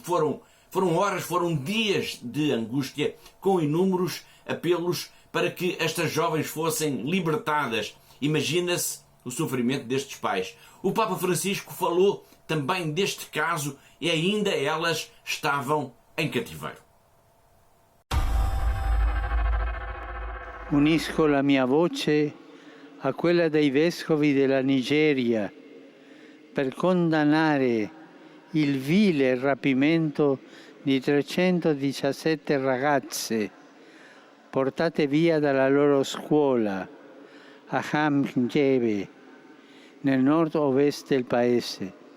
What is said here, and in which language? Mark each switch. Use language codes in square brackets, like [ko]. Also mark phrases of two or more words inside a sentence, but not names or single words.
[pt] Foram dias de angústia, com inúmeros apelos para que estas jovens fossem libertadas. Imagina-se o sofrimento destes pais. O Papa Francisco falou também deste caso e ainda elas estavam em cativeiro. [it] Unisco la mia voce a quella dei vescovi della Nigeria per condannare il vile rapimento di 317 ragazze portate via dalla loro scuola a Hamgebe, nel nord-ovest del paese.